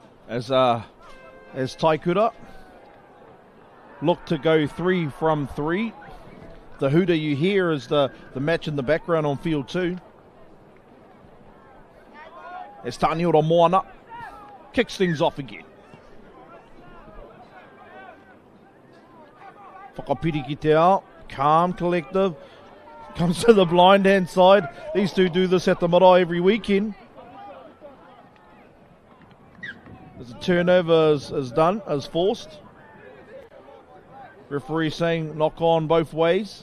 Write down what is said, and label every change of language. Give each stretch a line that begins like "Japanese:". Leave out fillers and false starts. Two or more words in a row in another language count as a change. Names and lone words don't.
English: as Taikura look to go 3 from 3. The hooter you hear is the match in the background on field 2. As Taniora Moana kicks things off again. Whakapiri ki te ao, calm, collective, comes to the blind hand side. These two do this at the marae every weekend. As a turnover is forced. Referee saying knock on both ways.